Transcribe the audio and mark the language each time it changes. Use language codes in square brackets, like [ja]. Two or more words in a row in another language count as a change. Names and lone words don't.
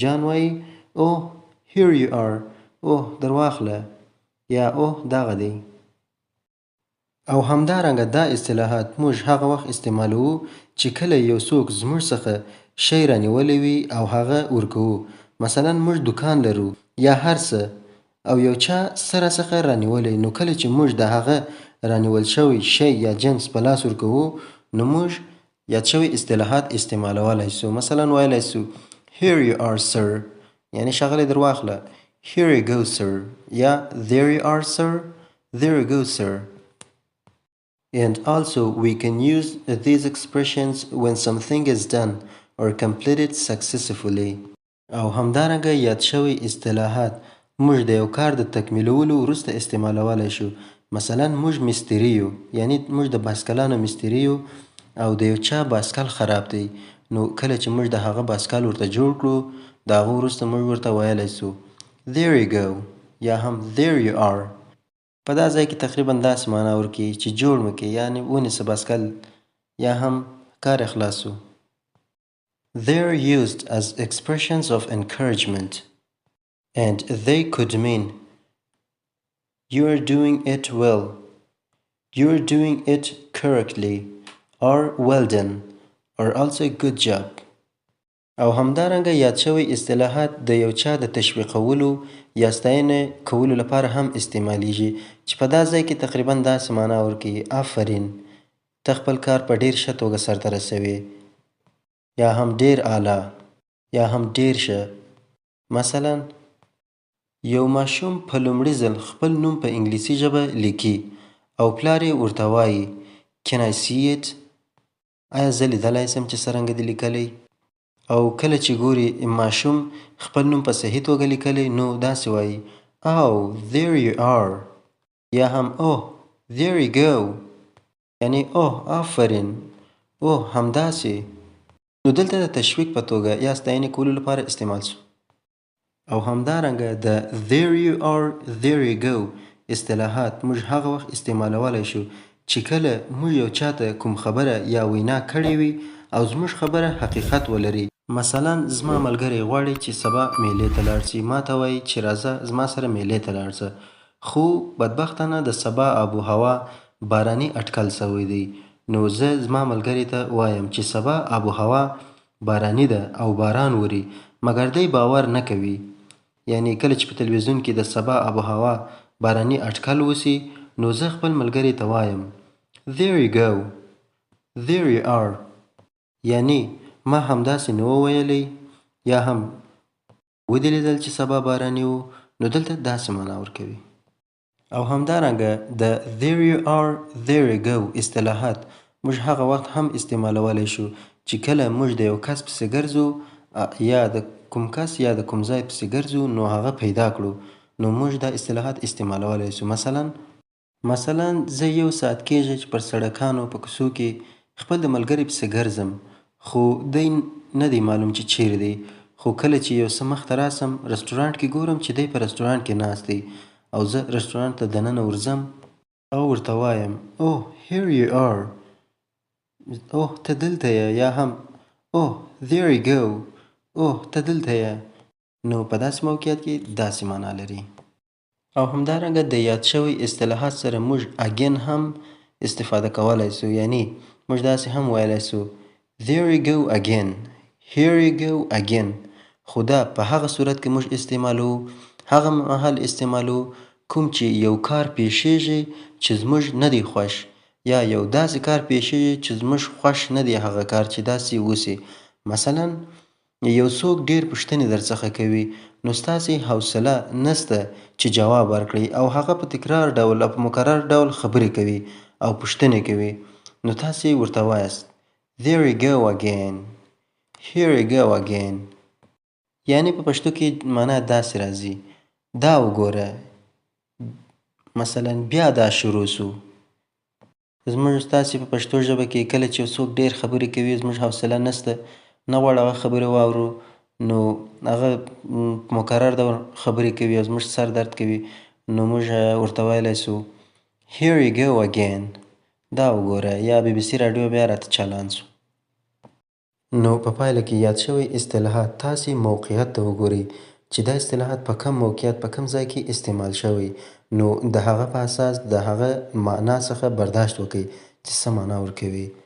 [ps] جان وایي [en] oh here you are، [ps] oh درواخله، یا oh دغه دی. او همدارنګه دا اصطلاحات موږ هغه وخت استعمالوو چې کله یو څوک زموږ څخه شی رانیولی وي او هغه ورکوو. مثلا موږ دکان لرو یا هر څه او یو چا سره څخه رانیولی، نو کله چې موږ د هغه رانیول شوی شی یا جنس په لاس ورکوو نو موږ یاد شوي اصطلاحات استعمالولی سو. مثلا ویلی سو [en] here you are sir، [ps] یعنی ښاغلی درواخله، [en] here you go sir، یا there you are sir، there you go sir. And also we can use these expressions when something is done or completed successfully. [ps] او همدارنګه یاد شوي اصطلاحات موږ د یو کار د تکمیلولو وروسته استعمالولی شو. مثلا موږ مستري یو، یعنی موږ د بایسکلانو مستري یو او د یو چا بایسکل خراب دی، نو کله چې موږ د هغه بایسکل ورته جوړ کړو د هغه وروسته موږ ورته ویلی سو [en] there you go، [ps] یا هم [en] there you are. [ps] په دا ځای کې تقریبا داسې معنا ورکوي چې جوړ مه کړې، یعنې ونیسه بایسکل، یا هم کار یې خلاص سو. [en] They are used as expressions of encouragement and they could mean you are doing it well، you are doing it correctly، or well done، or also good job. [ps] او همدارنګه یاد شوي اصطلاحات د یو چا د تشویقولو یا ستاینه کولو لپاره هم استعمالیږي چې په دا ځای کې تقریبا داسې معنا ورکوي آفرین، ته خپل کار په ډېر ښه توګه سرته رسوې، یا هم ډېر اعلی، یا هم ډېر ښه. مثلا یو ماشوم په لومړي ځل خپل نوم په انګلیسي ژبه لیکي او پلار یې ورته وایي [en] can I see it؟ [ps] آیا زه لیدلی سم چې څرنګه دې لیکلی؟ او کله چې ګوري ماشوم خپل نوم په صحیح توګه لیکلی نو داسې وایي [en] oh there you are، [ps] یا هم [en] oh there you go، [ps] یعنی oh آفرین، oh همداسې. نو دلته د تشویق په توګه یا ستاینې کولو لپاره استعمال سو. او همدارنګه د [en] there you are there you go [ps] اصطلاحات موږ هغه وخت استعمالولی شو چې کله موږ یو چاته کوم خبره یا وینا کړې وي او زموږ خبره حقیقت ولري مثلا زما ملګری غواړي چې سبا میلې ته لاړ شي، ما ته وایي چې راځه زما سره میلې ته لاړ شه، خو بدبختانه د سبا آب و هوا باراني اټکل شوی دی. نو زه زما ملګري ته وایم چې سبا آب و هوا باراني ده او باران وري، مګر دی باور نه کوي. یعنی کله چې په تلویزیون کې د سبا آب و هوا باراني اټکل وسي، نو زه خپل ملګري ته وایم [en] There you go. There you are. [ps] یعنی ما همداسې نه و ویلی یا هم ودې لیدل چې سبا باراني و، نو دلته داسې معنا ورکوي. او همدارنګه د [en] there you are there you go [ps] اصطلاحات موږ هغه وخت هم استعمالولی شو چې کله موږ د یو کس پسې ګرځو یا د کوم کس یا د کوم ځای پسې ګرځو نو هغه پیدا کړو، نو موږ دا اصطلاحات استعمالولی شو. مثلا زه یو ساعت کېږي چې پر سړکانو په کوڅو کې خپل د ملګري پسې ګرځم، خو دی نه دی معلوم چې چیرې دی، خو کله چې یو څه مخته راسم رستورانټ کې ګورم چې دی په رستورانټ کې ناست دی، او زه رستورانټ ته دننه ورځم او ورته وایم اوه [en] here you are. [ps] اوه ته دلته یې، یا هم اوه [en] there you go. [ps] اوه ته دلته یې. نو په داسې موقعیت کې داسې معنا لري. او همدارنګه د یاد شوی اصطلاحات سره موږ اگین هم استفاده کولی سو، یعنی موږ داسې هم ویلی سو [en] there you go again, here you go again. [ps] خو دا په هغه صورت کې موږ استعمالو، هغه مهال استعمالو کوم چې یو کار پیښیږي چې زموږ نه دی خوښ، یا یو داسې کار پیښیږي چې زموږ خوښ نه دی هغه کار چې داسې وسي. مثلا یو څوک ډېر پوښتنې درڅخه کوي، نو ستاسې حوصله نسته چې جواب ورکړئ، او هغه په تکرار ډول او په مکرر ډول خبرې کوي او پوښتنې کوي، نو تاسې ورته وایاست [en] there you go again, here you go again. [ps] یعنی په پښتو کې معنا داسې راځي دا وګوره، مثلا بیا دا شروع سو. زموږ ستاسې په پښتو ژبه کې کله چې څوک ډېر خبرې کوي زموږ حوصله نسته، نه غواړو هغه خبرې واورو، نو هغه مکرر ډول خبرې کوي او زموږ سر درد کوي، نو موږ ورته ویلی سو [en] here you go again. [ps] دا وګوره، یا بی بی سی راډیو بیا راته چالان سو. نو په پایله کې یاد شوی اصطلاحات تاسې موقعیت ته وګورئ چې دا اصطلاحات په کم موقعیت په کم ځای کې استعمال شوی، نو د هغه په اساس د هغه معنا څخه برداشت وکړئ چې څه معنا ورکوي.